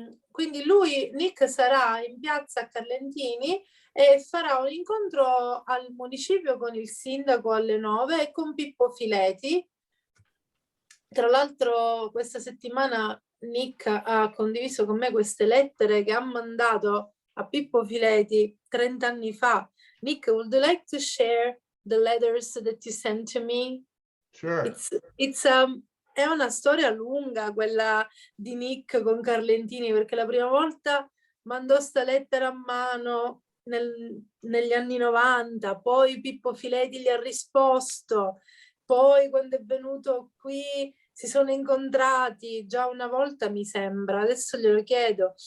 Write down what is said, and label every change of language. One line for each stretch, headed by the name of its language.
Italian: Quindi lui, Nick, sarà in piazza Carlentini e farà un incontro al municipio con il sindaco alle 9 e con Pippo Fileti. Tra l'altro questa settimana Nick ha condiviso con me queste lettere che ha mandato a Pippo Fileti 30 anni fa.
English: Nick, would you like to share the letters that you sent to me? Sure.
Italian: È una storia lunga quella di Nick con Carlentini, perché la prima volta mandò sta lettera a mano negli anni 90, poi Pippo Fileti gli ha risposto, poi quando è venuto qui si sono incontrati già una volta, mi sembra, adesso glielo chiedo.